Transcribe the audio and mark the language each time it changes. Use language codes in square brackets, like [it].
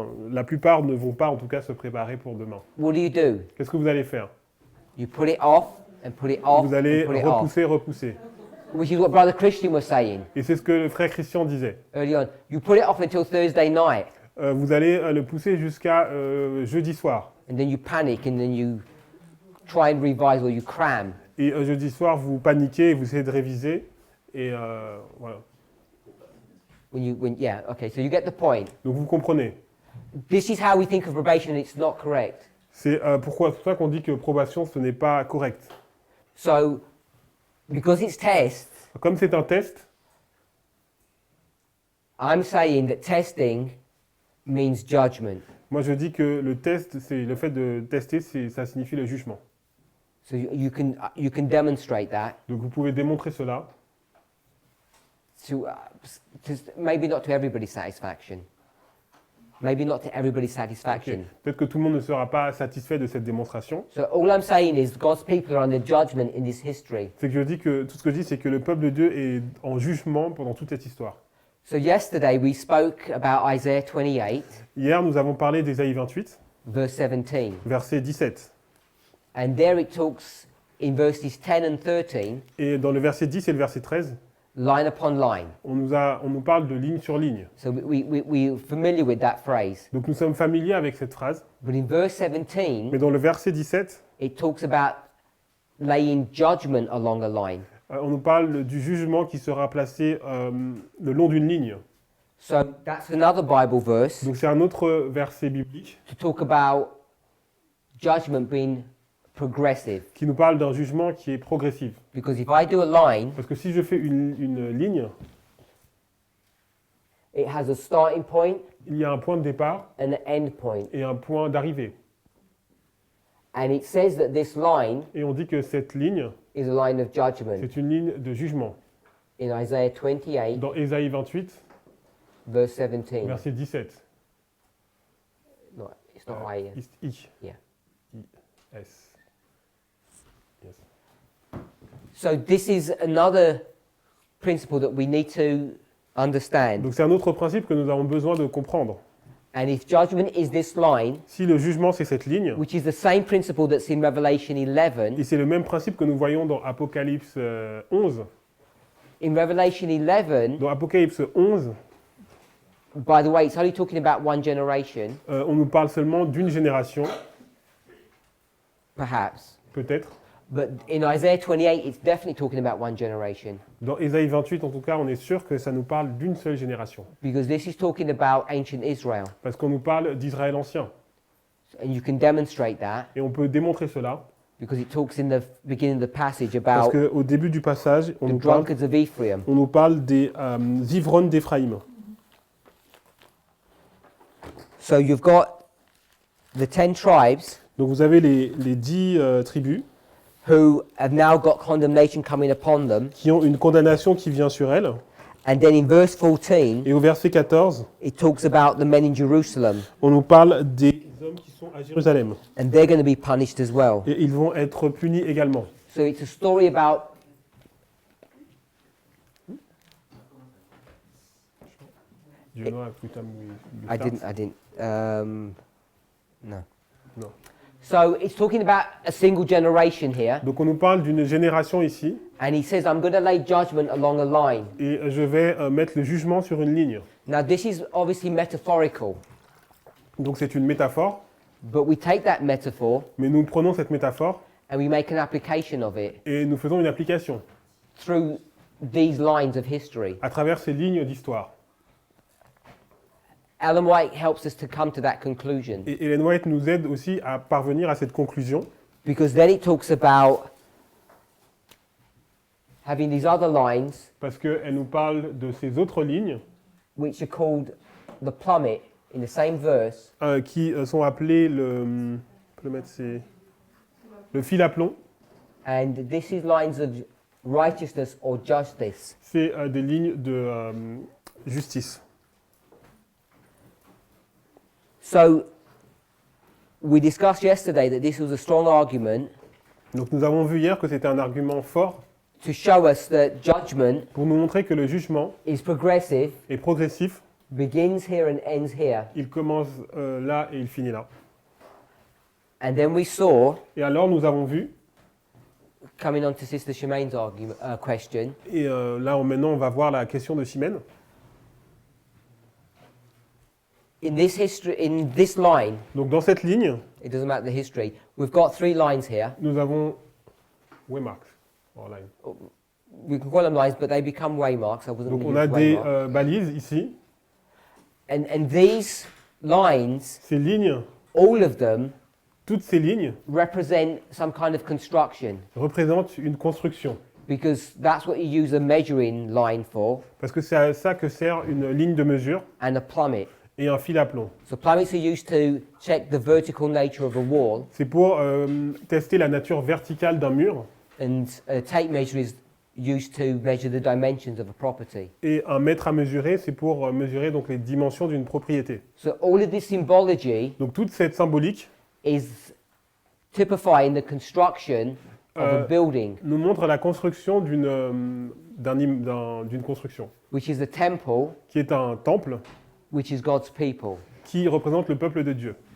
[fr] La plupart ne vont pas en tout cas se préparer pour demain. [en] What do? [fr] Qu'est-ce que vous allez faire? [en] You put it off and put it off [fr] Vous allez [en] and put it off. [fr] repousser. [en] Which is what Brother Christian was saying [fr] Et c'est ce que le frère Christian disait. [en] early on. You put it off until Thursday night, [fr] Vous allez le pousser jusqu'à jeudi soir. [en] and then you panic, and then you try and revise or you cram. [fr] Et jeudi soir, vous paniquez, vous essayez de réviser. Et voilà. [en] Yeah, okay, so you get the point. [fr] Donc vous comprenez. [en] This is how we think of probation, and it's not correct. [fr] C'est pour ça qu'on dit que probation, ce n'est pas correct. [en] So, because it's tests, [fr] Comme c'est un test, [en] I'm saying that testing means judgment. [fr] moi je dis que le test, c'est le fait de tester, ça signifie le jugement. [en] So you can demonstrate that [fr] Donc vous pouvez démontrer cela. [en] to maybe not to everybody's satisfaction. Maybe not to everybody's Ok. satisfaction. [fr] Peut-être que tout le monde ne sera pas satisfait de cette démonstration. [en] So all I'm saying is God's people are under judgment in this history. [fr] C'est que je dis que tout ce que je dis, c'est que le peuple de Dieu est en jugement pendant toute cette histoire. [en] So yesterday we spoke about Isaiah 28, [fr] Hier, nous avons parlé d'Ésaïe 28, [en] verse 17. [fr] verset 17. [en] And there it talks in verses 10 and 13 [fr] Et dans le verset 10 et le verset 13, [en] line upon line. [fr] On nous parle de ligne sur ligne. [en] So we're familiar with that phrase. [fr] Donc nous sommes familiers avec cette phrase. [en] But in verse 17, [fr] Mais dans le verset 17, [en] it talks about laying judgment along a line. [fr] on nous parle du jugement qui sera placé le long d'une ligne. [en] So that's another Bible verse [fr] Donc c'est un autre verset biblique [en] to talk about judgment being progressive. [fr] qui nous parle d'un jugement qui est progressif. [en] Because if I do a line, [fr] Parce que si je fais une ligne, [en] it has a starting point [fr] il y a un point de départ [en] and an end point. [fr] et un point d'arrivée. [en] And it says that this line [fr] Et on dit que cette ligne, [en] is a line of judgment. [fr] c'est une ligne de jugement. [en] In Isaiah 28, [fr] Dans Ésaïe 28, [en] verse 17. [fr] verset 17. [en] No, it's not I. I. Yeah. I-S. Yes. So this is another principle that we need to understand. [fr] Donc c'est un autre principe que nous avons besoin de comprendre. [en] And if judgment is this line, [fr] Si le jugement c'est cette ligne, [en] which is the same principle that's in Revelation 11, [fr] et c'est le même principe que nous voyons dans Apocalypse 11, [en] in Revelation 11, [fr] dans Apocalypse 11, [en] by the way, it's only talking about one generation, [fr] on nous parle seulement d'une génération, [en] perhaps. [fr] peut-être. [en] But in Isaiah 28, it's definitely talking about one generation. [fr] Dans Ésaïe 28, en tout cas, on est sûr que ça nous parle d'une seule génération. [en] Because this is talking about ancient Israel. [fr] Parce qu'on nous parle d'Israël ancien. [en] And you can demonstrate that [fr] Et on peut démontrer cela, [en] because it talks in the beginning of the passage [fr] parce [en] about [fr] qu'au début du passage, [en] the drunkards of Ephraim. [fr] on nous parle des ivrognes d'Éphraïm. [en] So you've got the 10 tribes [fr] Donc vous avez les 10 tribus [en] who have now got condemnation coming upon them. [fr] qui ont une condamnation qui vient sur elles. [en] And then in verse 14, [fr] Et au verset 14, [en] it talks about the men in Jerusalem. [fr] on nous parle des hommes qui sont à Jérusalem. [en] And they're going to be punished as well. [fr] Et ils vont être punis également. [en] So it's a story about Do you know every time we I start? didn't. No. No. So it's talking about a single generation here, [fr] Donc on nous parle d'une génération ici, [en] and he says, I'm going to lay judgment along a line. [fr] et je vais mettre le jugement sur une ligne. [en] Now, this is obviously metaphorical, [fr] Donc c'est une métaphore, [en] but we take that metaphor [fr] mais nous prenons cette métaphore [en] and we make an application of it [fr] et nous faisons une application [en] through these lines of history. [fr] à travers ces lignes d'histoire. [en] Ellen White helps us to come to that conclusion [fr] Et Ellen White nous aide aussi à parvenir à cette conclusion, [en] because then it talks about having these other lines [fr] parce qu'elle nous parle de ces autres lignes [en] which are called the plummet in the same verse, [fr] qui sont appelées on peut le mettre, c'est le fil à plomb. [en] and this is lines of righteousness or justice. [fr] C'est des lignes de justice. [en] So we discussed yesterday that this was a strong argument [fr] Donc nous avons vu hier que c'était un argument fort [en] to show us that judgment [fr] pour nous montrer que le jugement [en] is progressive, [fr] est progressif. [en] begins here and ends here. [fr] Il commence là et il finit là. [en] And then we saw, [fr] Et alors nous avons vu, [en] coming on to Sister Shemaine's argument, question, [fr] et là maintenant on va voir la question de Chimène. [en] in this history, in this line, [fr] Donc dans cette ligne, [en] it doesn't matter the history, we've got 3 lines here. [fr] nous avons waymarks. [en] Oh, line. We can call them lines, but they become waymarks. I wasn't [fr] Donc [en] going [fr] on [en] to a use [fr] des [en] waymark. [fr] balises ici. [en] And these lines, [fr] Ces lignes, [en] all of them, [fr] toutes ces lignes [en] represent some kind of construction, [fr] représentent une construction. [en] because that's what you use a measuring line for, [fr] Parce que c'est à ça que sert une ligne de mesure [en] and a plummet. [fr] et un fil à plomb. [en] So plummets are used to check the vertical nature of a wall, [fr] C'est pour tester la nature verticale d'un mur. [en] and a tape measure is used to measure the dimensions of a property. [fr] Et un mètre à mesurer, c'est pour mesurer donc les dimensions d'une propriété. [en] So all of this symbology [fr] Donc toute cette symbolique [en] is typifying the construction of a building, [fr] nous montre la construction d'une construction, [en] which is the temple, [fr] qui est un temple [en] which is God's people. [fr] qui représente le peuple de Dieu.